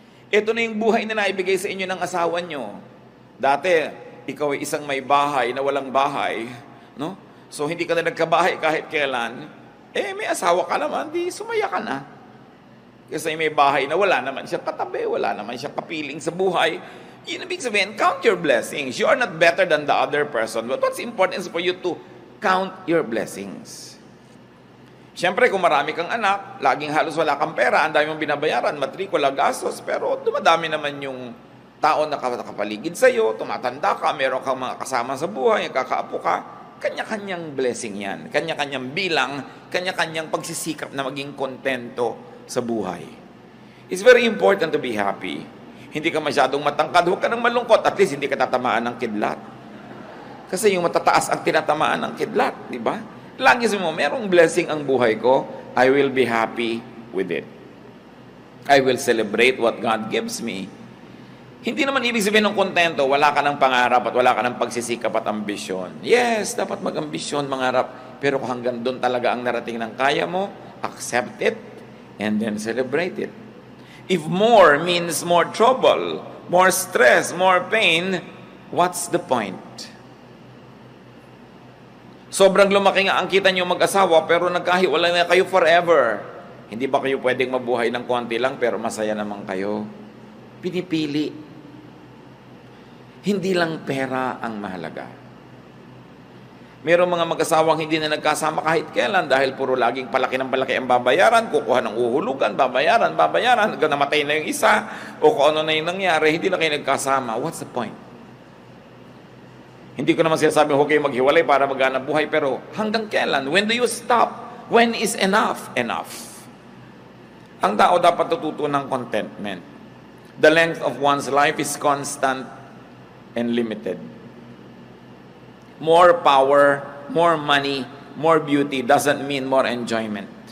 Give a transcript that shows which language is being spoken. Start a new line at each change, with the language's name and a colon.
Filipino: Ito na yung buhay na naibigay sa inyo ng asawa nyo. Dati, ikaw ay isang may bahay na walang bahay, no? So, hindi ka na nagkabahay kahit kailan, may asawa ka naman, di sumaya ka na. Kasi may bahay na wala naman siya katabi, wala naman siya kapiling sa buhay. Yun ibig sabihin,
English: count your blessings. You are not better than the other person. But what's important is for you to count your blessings.
Filipino: Siyempre, kung marami kang anak, laging halos wala kang pera, ang dami mong binabayaran, matrikula, gastos, pero dumadami naman yung tao na nakapaligid sa'yo, tumatanda ka, meron kang mga kasama sa buhay, kakaapo ka, kanya-kanyang blessing yan, kanya-kanyang bilang, kanya-kanyang pagsisikap na maging kontento sa buhay.
English: It's very important to be happy.
Filipino: Hindi ka masyadong matangkad, huwag ka nang malungkot, at least hindi ka tatamaan ng kidlat. Kasi yung matataas ang tinatamaan ng kidlat, di ba? Lagi mo, merong blessing ang buhay ko,
English: I will be happy with it. I will celebrate what God gives me.
Filipino: Hindi naman ibig sabihin ng kontento, wala ka ng pangarap at wala ka ng pagsisikap at ambisyon. Yes, dapat mag-ambisyon, mangarap, pero kung hanggang doon talaga ang narating ng kaya mo,
English: accept it and then celebrate it. If more means more trouble, more stress, more pain, what's the point?
Filipino: Sobrang lumaki nga ang kita nyo mag-asawa pero nagkahiwalay na kayo forever. Hindi ba kayo pwedeng mabuhay ng konti lang pero masaya naman kayo? Pinipili. Hindi lang pera ang mahalaga. Merong mga mag-asawang hindi na nagkasama kahit kailan dahil puro laging palaki ng palaki ang babayaran, kukuha ng uhulugan, babayaran, hanggang namatay na yung isa, o kung ano na yung nangyari, hindi na kayo nagkasama.
English: What's the point?
Filipino: Hindi ko naman sinasabi, huwag kayo maghiwalay para maghanap buhay, pero hanggang kailan?
English: When do you stop? When is enough? Enough.
Filipino: Ang tao dapat tututo ng contentment.
English: The length of one's life is constant and limited. More power, more money, more beauty doesn't mean more enjoyment.